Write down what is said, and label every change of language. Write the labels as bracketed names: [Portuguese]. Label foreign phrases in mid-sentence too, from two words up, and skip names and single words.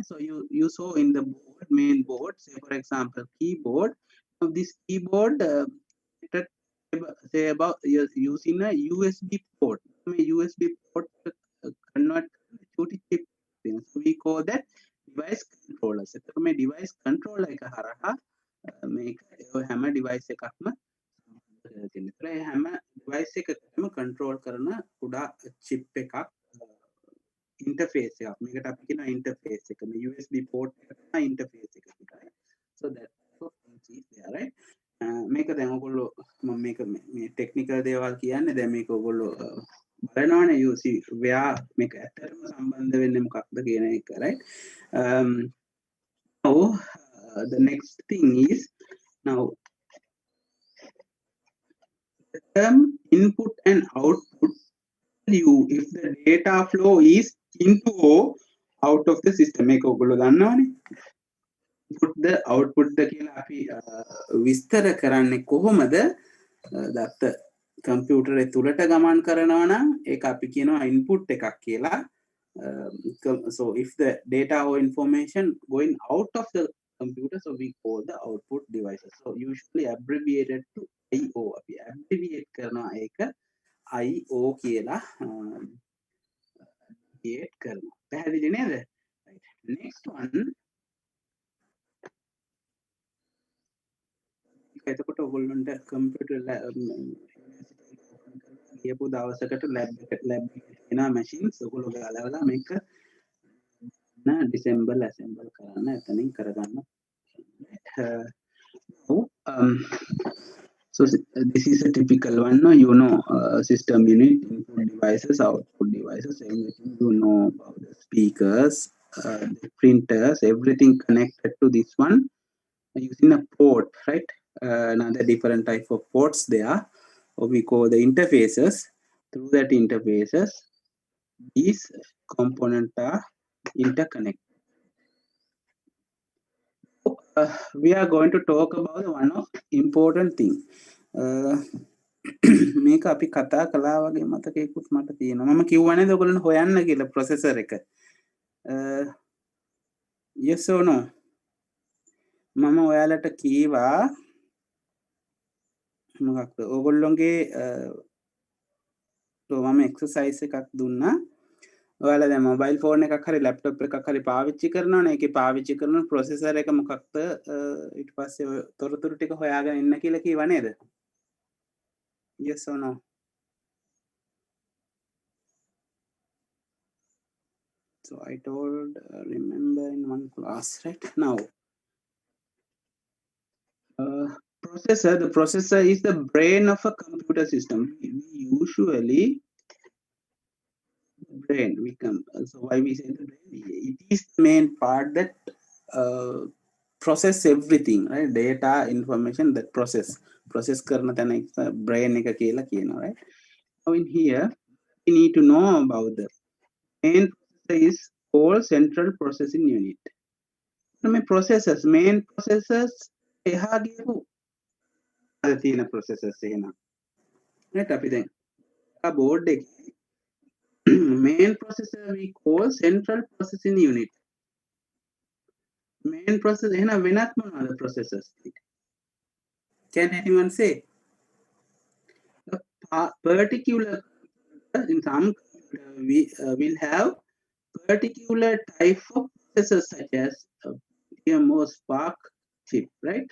[English] So you saw in the board, main board, say for example, keyboard. Now this keyboard say about using a USB port. USB port convert to chip. So we call that device controllers. [Sinhala] So [English] my device controller [Sinhala] එක හරහා මේක හැම device එකක්ම හැම device එකකටම control කරන කුඩා chip එකක් interface එකක්. මේකට අපි කියන interface එක. මේ USB port එකට interface එක විතරයි. [English] So that is there, right? [Sinhala] මේක දැන් ඔයගොල්ලෝ මම මේක මේ ටෙක්නිකල් දේවල් කියන්නේ දැන් මේක ඔයගොල්ලෝ බලනවනේ [English] you see where [Sinhala] මේක ඇත්තටම සම්බන්ධ වෙන්නේ මොකක්ද කියන එක, [English] right? Now the next thing is now the term input and output you if the data flow is into or out of the system. [Sinhala] මේක ඔයගොල්ලෝ දන්නවනේ. [English] Input the output the [Sinhala] කියලා අපි විස්තර කරන්නේ කොහොමද? දත්ත computer තුලට ගමන් කරනවා නම් ඒක අපි කියනවා input එකක් කියලා. [English] So if the data or information going out of the computer, so we call the output devices. So usually abbreviated to IO. [Sinhala] අපි abbreviate කරනවා ඒක IO කියලා abbreviate කරනවා. පැහැදිලි නේද? [English] Right. Next one. [Sinhala] එතකොට ඔයගොල්ලන්ට computer කියපු දවසකට lab එනවා machines ඔයගොල්ලෝ ගලවලා මේක December assemble කරන්න එතනින් කරගන්න. [English] So this is a typical one, no? You know, system unit, input devices, output devices, everything you know about the speakers, the printers, everything connected to this one using a port, right? Another different type of ports there, or we call the interfaces. Through that interfaces, these components are interconnected. We are going to talk about one of important thing. [Sinhala] මේක අපි කතා කළා වගේ මතකයකුත් මට තියෙනවා. මම කිව්වනේ ඔයගොල්ලන් හොයන්න කියලා ප්‍රොසෙසර් එක. [English] Yes or no? [Sinhala] මම ඔයාලට කීවා මොකක්ද? ඔයගොල්ලන්ගේ මම එක්සර්සයිස් එකක් දුන්නා. ඔයාලා දැන් මොබයිල් ෆෝන් එකක් හරි ලැප්ටොප් එකක් හරි පාවිච්චි කරනවනේ. ඒකේ පාවිච්චි කරන ප්‍රොසෙසර් එක මොකක්ද? ඊට පස්සේ තොරතුරු ටික හොයාගෙන ඉන්න කියලා කිව්වා නේද? [English] Yes or no? So I told, remember in one class, right? Now, processor, the processor is the brain of a computer system. We usually, brain, so why we say the brain? It is the main part that process everything, right? Data, information that process [Sinhala] කරන තැන [English] brain [Sinhala] එක කියලා කියනවා, [English] right? Now in here, we need to know about the main processor is called central processing unit. [Sinhala] මේ processors, [English] main processors [Sinhala] එහා ගියපු අද තියෙන processors එහෙනම්. [English] right? [Sinhala] අපි දැන් [English] board එකේ main processor we call central processing unit. Main processor [Sinhala] එහෙනම් වෙනත් මොනවාද processors? [English] Can anyone say? A particular, in some we will have particular type of processors such as PMO Spark chip, right?